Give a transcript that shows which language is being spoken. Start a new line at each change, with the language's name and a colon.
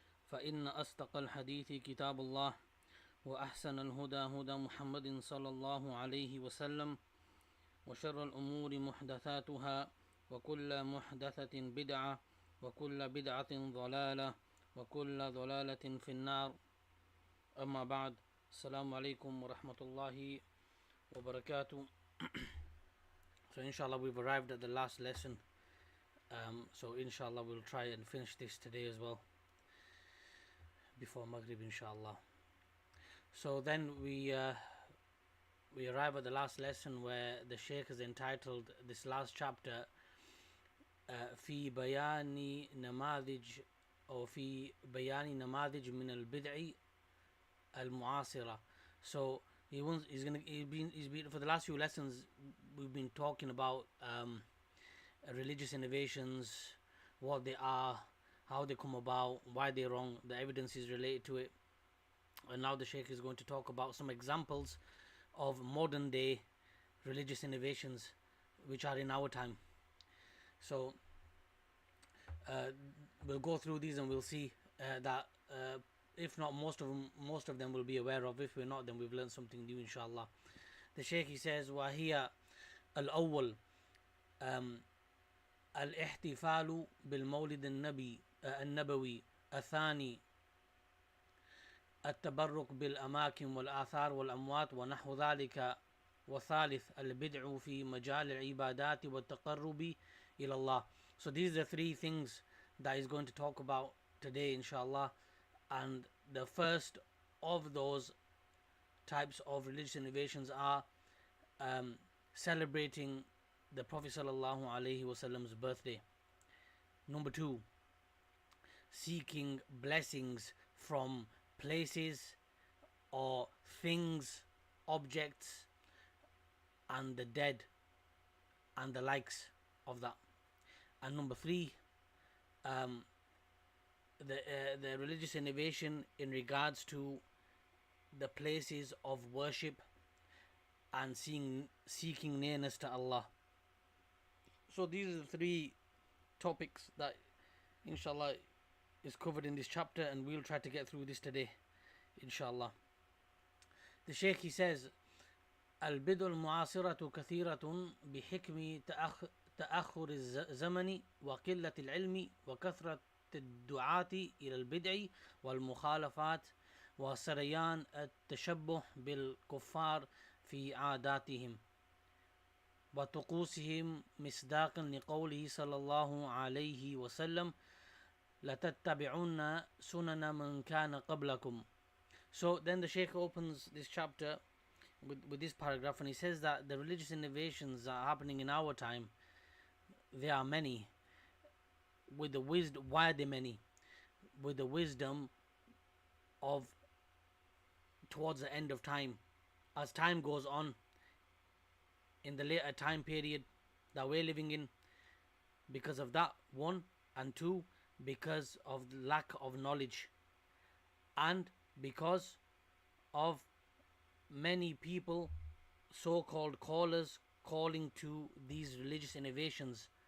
Arabic: فإن أصدق الحديث كتاب الله وأحسن الهدى هدى محمد صلى الله عليه وسلم وشر الأمور محدثاتها وكل محدثة بدعة وكل بدعة ضلالة وكل ضلالة في النار أما بعد السلام عليكم ورحمة الله وبركاته.
English: So inshallah we've arrived at the last lesson. So inshallah we'll try and finish this today as well before Maghrib inshallah. So then we arrive at the last lesson where the Shaykh is entitled this last chapter
Arabic: في بيان نماذج أو في بيان نماذج من البدع المعاصرة.
English: So he's been for the last few lessons we've been talking about religious innovations, what they are, how they come about, why they're wrong, the evidence is related to it. And now the Shaykh is going to talk about some examples of modern day religious innovations which are in our time. So we'll go through these and we'll see that if not most of them we'll be aware of. If we're not, then we've learned something new inshallah. The Shaykh he says
Arabic: وهي الأول الاحتفال بالمولد النبوي. الثاني التبرك بالأماكن والآثار والأموات ونحو ذلك. والثالث البدع في مجال العبادات والتقرب إلى الله.
English: So these are the three things that he's going to talk about today inshallah. And the first of those types of religious innovations are celebrating the Prophet sallallahu alaihi wasallam's birthday. Number two, seeking blessings from places or things, objects, and the dead, and the likes of that. And number three, the religious innovation in regards to the places of worship and seeking nearness to Allah. So these are the three topics that inshallah is covered in this chapter, and we'll try to get through this today inshallah. The Shaykh he says
Arabic: البدع المعاصرة كثيرة بحكم تأخر الزمن وقلة العلم وكثرة الدعاة إلى البدع والمخالفات وسريان التشبه بالكفار في عاداتهم وطقوسهم مصداقا لقوله صلى الله عليه وسلم لتتبعن سنن من كان قبلكم.
English: So then the Shaykh opens this chapter with this paragraph, and he says that the religious innovations that are happening in our time, there are many. With the wisdom, why are they many? With the wisdom of towards the end of time, as time goes on, in the later time period that we're living in, because of that, one, and two, because of the lack of knowledge, and because of many people, so-called callers, calling to these religious innovations.